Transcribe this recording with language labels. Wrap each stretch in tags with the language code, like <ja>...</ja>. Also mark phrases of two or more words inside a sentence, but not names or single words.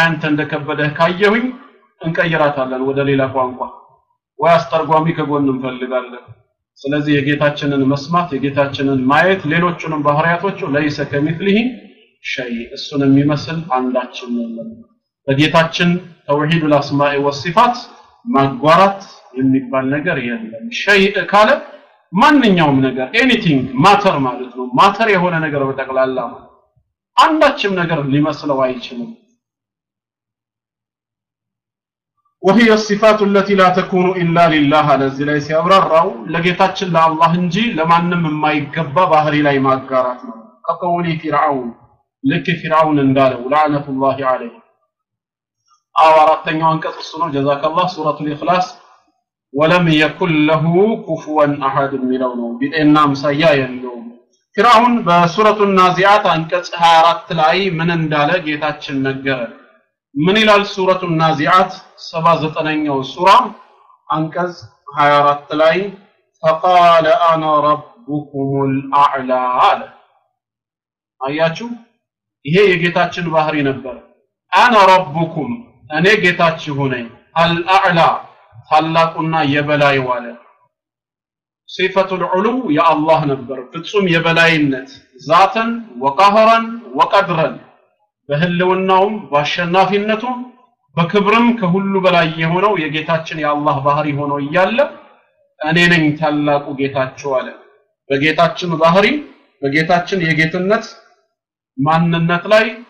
<am>አንተ እንደከበደህ ካየሁኝ እንቀይራታለን ወደ ሌላ ቋንቋ ወይ አስተርጓሚ ከጎን እንፈልጋለን። ስለዚህ የጌታችንን መስማት የጌታችንን ማየት ሌሎቹንም ባህሪያቶቹ</am> <ar>ليس كمثله شيء</ar> <am>እሱን የሚመስል አንዳችም የለም። በጌታችን</am> <ar>توحيد الأسماء والصفات</ar> <am>ማጓራት የሚባል ነገር የለም። ሸይ ካለ ማንኛውም ነገር</am> <en>anything matter</en> <am>ማለት ነው። ማተር የሆነ ነገር በጠቅላላ አንዳችም ነገር ሊመስለው አይችልም።</am> <ar>وهي الصفات التي لا تكون الا لله الذي ليس يبرروا</ar> <am>ለጌታችን ለአላህ እንጂ ለማንም የማይገባ ባህሪ ላይ ማጋራት ነው። ከቀውሊ ፊርዓውን ልክ ፊርዓውን እንዳለው</am> <ar>لعنة الله عليه</ar> <am>አራተኛው አንቀጽ እሱ ነው። ጀዛከላህ</am> <ar>سورة الإخلاص ولم يكن له كفوا احد</ar> <am>የሚለው ነው። ቢጤና ምሳያ የለውም። ፊርዓውን በሱረቱ ናዚዓት አንቀጽ 24 ላይ ምን እንዳለ ጌታችን ነገረን። ምን ይላል ሱረቱ ናዚዓት 79ኛው ሱራ አንቀጽ 24 ላይ</am> <ar>فقال انا ربكم الاعلى</ar> <am>አለ። አያችሁ ይሄ የጌታችን ባህሪ ነበር።</am> <ar>انا ربكم</ar> <am>እኔ ጌታችሁ ነኝ الاعلى ታላቁና የበላይ ዋለ።</am> <ar>صفة العلو</ar> <am>የአላህ ነበር ፍጹም የበላይነት</am> <ar>ذاتا وقهرا وقدرا</ar> <am>በህልውናውም በአሸናፊነቱም በክብርም ከሁሉ በላይ የሆነው የጌታችን የአላህ ባህሪ ሆኖ እያለ እኔ ነኝ ታላቁ ጌታችሁ አለ። በጌታችን ባህሪ በጌታችን የጌትነት ማንነት ላይ</am>